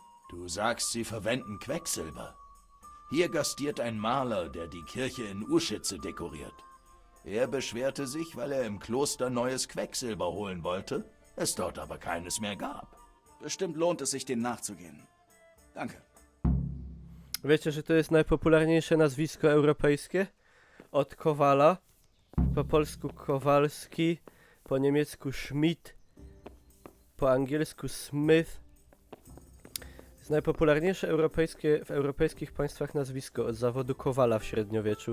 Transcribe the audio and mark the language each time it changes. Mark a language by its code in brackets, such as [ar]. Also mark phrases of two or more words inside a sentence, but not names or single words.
[de] Du sagst, sie verwenden Quecksilber. Hier gastiert ein Maler, der die Kirche in Uschitze dekoriert. Er beschwerte sich, weil er im Kloster neues Quecksilber holen wollte, es dort aber keines mehr gab. Bestimmt lohnt es sich, dem nachzugehen. Danke. [pl] Wiecie, że to jest najpopularniejsze nazwisko europejskie? Od Kowala. Po polsku Kowalski, po niemiecku Schmidt, po angielsku Smith. Jest najpopularniejsze w europejskich państwach nazwisko od zawodu Kowala w średniowieczu.